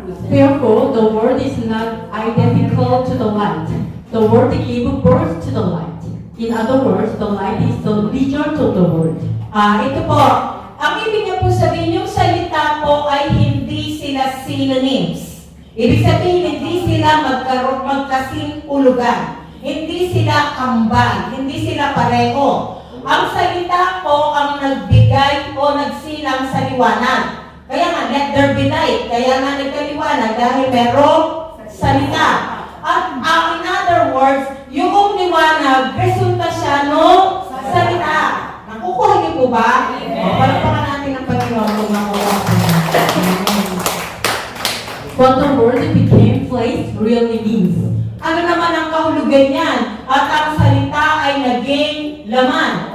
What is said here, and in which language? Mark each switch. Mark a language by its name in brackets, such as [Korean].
[English] Therefore, the world is not identical to the light. The world gave birth to the light. In other words, the light is the result of the world. [Filipino] Ito po, ang ibig niya po sabihin, yung salita po ay hindi sila synonyms. Ibig sabihin, hindi sila magkasing ulugan. Hindi sila kambal. Hindi sila pareho. Ang salita po ang nagbigay o nagsilang sa liwanag. Kaya nga, [English] let there be light. [Filipino] Kaya nga nagkaliwanag dahil merong salita. At [English] in other words, [Filipino] yung liwanag, resulta siya ng salita. Nakukuha niyo po ba? Palagpakan natin ang Panginoon kung nakuha po. [English] What the word became flesh really means. [Filipino] Ano naman ang kahulugan niyan? At ang salita ay naging laman.